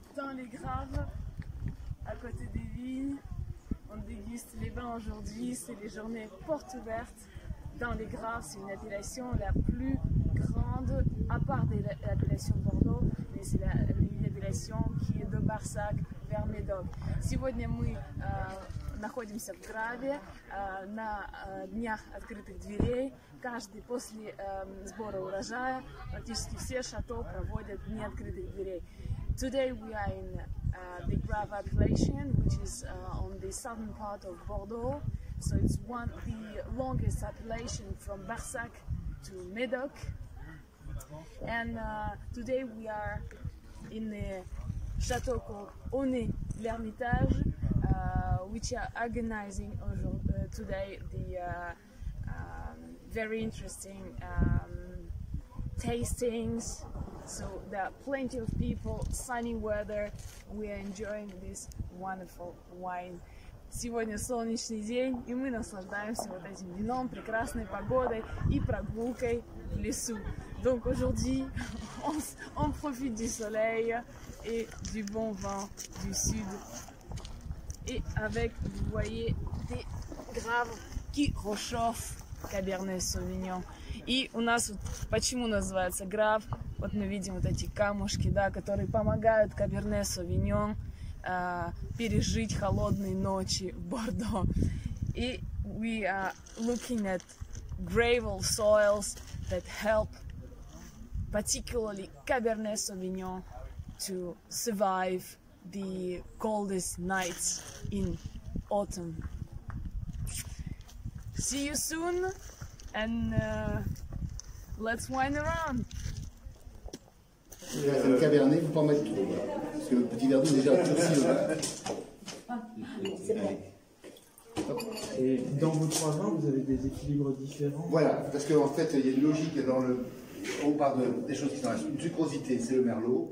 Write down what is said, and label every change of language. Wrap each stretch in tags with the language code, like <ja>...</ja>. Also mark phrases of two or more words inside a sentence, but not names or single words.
<fr>dans les graves, à côté des vignes. On déguste les vins aujourd'hui, c'est les journées portes ouvertes dans les graves. C'est une appellation la plus grande, à part de l'appellation de Bordeaux, mais c'est une appellation qui est de Барсак vers Médoc.</fr> <ru>Сегодня мы находимся в Граве на днях открытых дверей. Каждый после сбора урожая практически все шато проводят дни открытых дверей.</ru> <en>Today we are in the Grave appellation, which is on the southern part of Bordeaux. So it's the longest appellation from Barsac to Médoc. And today we are in the chateau called Aunay-l'Hermitage, which are organizing today the very interesting tastings. So there are plenty of people, sunny weather. We are enjoying this wonderful wine.</en> <ru>Сегодня солнечный день, и мы наслаждаемся вот этим вином, прекрасной погодой и прогулкой в лесу.</ru> <fr>Donc aujourd'hui, on profite du soleil et du bon vent du sud. Et avec, vous voyez, des graves qui réchauffent Cabernet Sauvignon.</fr> <ru>И у нас вот, почему называется граф, вот мы видим вот эти камушки, да, которые помогают Cabernet Sauvignon пережить холодные ночи в Бордо.</ru> <en>И we are looking at gravel soils that help particularly Cabernet Sauvignon to survive the coldest nights in autumn. See you soon and let's wine around.</en> <fr>Le Cabernet, il ne faut pas en mettre trop, parce que le petit verre d'eau déjà durci le vin. Et dans vos trois vins, vous avez des équilibres différents? Voilà, parce qu'en fait, il y a une logique dans le... On parle des choses qui sont une sucrosité, c'est le merlot.</fr>